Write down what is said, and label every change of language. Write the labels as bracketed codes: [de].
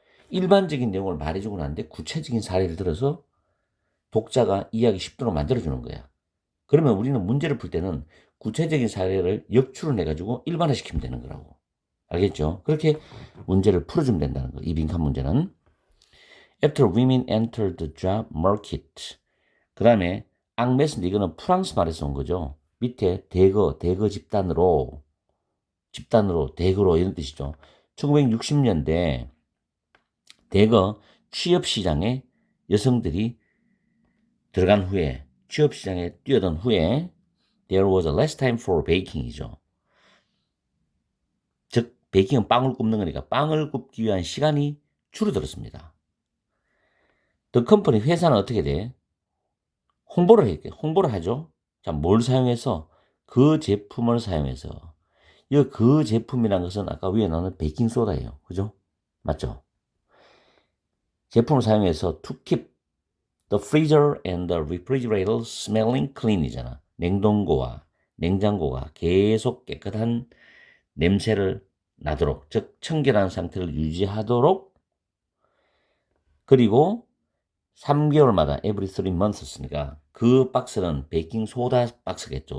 [ko] 일반적인 내용을 말해주고 나는데 구체적인 사례를 들어서 독자가 이해하기 쉽도록 만들어주는 거야. 그러면 우리는 문제를 풀 때는 구체적인 사례를 역추를 해가지고 일반화시키면 되는 거라고. 알겠죠? 그렇게 문제를 풀어주면 된다는 거. 이 빈칸 문제는. [en] After women entered the job market. [ko] 그 다음에 앙메스인데 이거는 프랑스 말에서 온 거죠. 밑에 대거 집단으로, 대거로 이런 뜻이죠. 1960년대 대거 취업시장에 여성들이 들어간 후에 취업시장에 뛰어든 후에 [en] there was a less time for baking [ko] 이죠. 즉 베이킹은 빵을 굽는 거니까 빵을 굽기 위한 시간이 줄어들었습니다. [en] The company [ko] 회사는 어떻게 돼? 홍보를 하죠. 자, 뭘 사용해서? 그 제품을 사용해서. 그 제품이라는 것은 아까 위에 나오는 베이킹 소다예요. 그죠? 맞죠? 제품을 사용해서 [en] to keep the freezer and the refrigerator smelling clean [ko] 이잖아. 냉동고와 냉장고가 계속 깨끗한 냄새를 나도록, 즉 청결한 상태를 유지하도록. 그리고 3개월마다 [en] every 3months [ko] 니까 그 박스는 베이킹 소다 박스겠죠.